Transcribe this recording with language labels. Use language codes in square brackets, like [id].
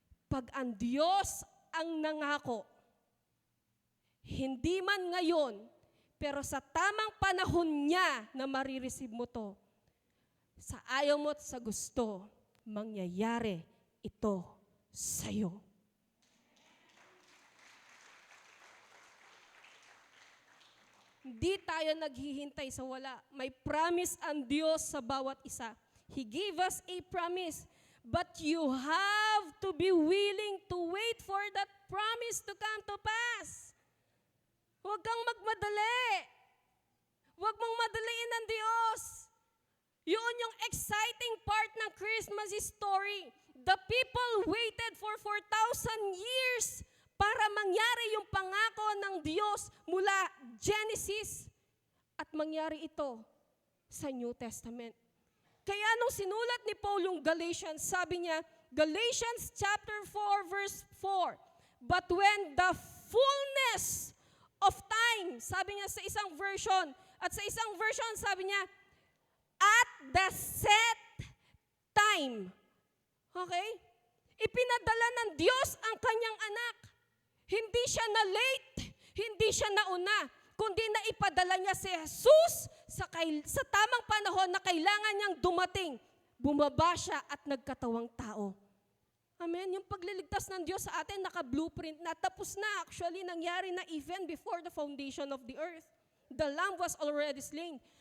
[tl] Pag ang Diyos ang nangako, hindi man ngayon, pero sa tamang panahon niya na marireceive mo to, sa ayaw mo at sa gusto, mangyayari ito sa'yo. Hindi tayo naghihintay sa wala. May promise ang Diyos sa bawat isa. [en] He gave us a promise. But you have to be willing to wait for that promise to come to pass. [tl] Huwag kang magmadali. Huwag mong madaliin ang Diyos. Yun yung exciting part ng Christmas story. [en] The people waited for 4,000 years [tl] para mangyari yung pangako ng Diyos mula Genesis at mangyari ito sa New Testament. Kaya nung sinulat ni Paul yung Galatians, sabi niya, Galatians chapter 4 verse 4, [en] but when the fullness of time, [tl] sabi niya sa isang version, at sa isang version sabi niya, [en] at the set time. [tl] Okay? Ipinadala ng Diyos ang kanyang anak. Hindi siya na late, hindi siya nauna, kundi na ipadala niya si Jesus sa tamang panahon na kailangan niyang dumating. Bumaba siya at nagkatawang tao. Amen? Yung pagliligtas ng Diyos sa atin, naka-blueprint na. Tapos na, actually, nangyari na [en] even before the foundation of the earth. The Lamb was already slain.